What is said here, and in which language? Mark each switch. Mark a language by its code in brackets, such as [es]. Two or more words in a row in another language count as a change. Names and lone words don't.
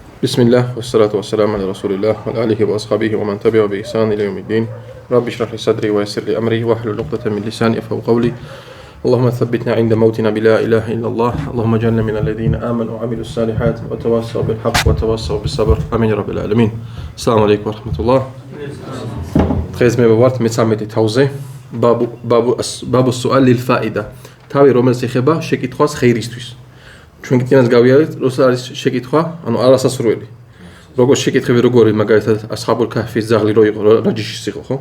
[ar] بسم الله والصلاة والسلام على رسول الله وعلى آله وأصحابه ومن تبعه بإحسان إلى يوم الدين. رب اشرح لي صدري ويسر لي أمري واحلل عقدة من لساني يفقهوا قولي. اللهم ثبتنا عند موتنا بلا إله إلا الله. اللهم اجعلنا من الذين آمنوا وعملوا الصالحات وتواصوا بالحق وتواصوا بالصبر. آمين يا رب العالمين. السلام عليكم ورحمة الله. [ka] დღეს მე ვართ მე-13 თავზე [ar] باب السؤال للفائدة. [ka] თავი რომელიც ეხება შეკითხვას ხეირისთვის. ჩვენ კიდევაც გავიარეთ, როცა არის შეკითხვა, ანუ არასასრული. როგორც შეკითხები როგორი, მაგალითად, ასხაბულ ქაჰფის ძაღლი რო იყო, რაჯიშის იყო, ხო?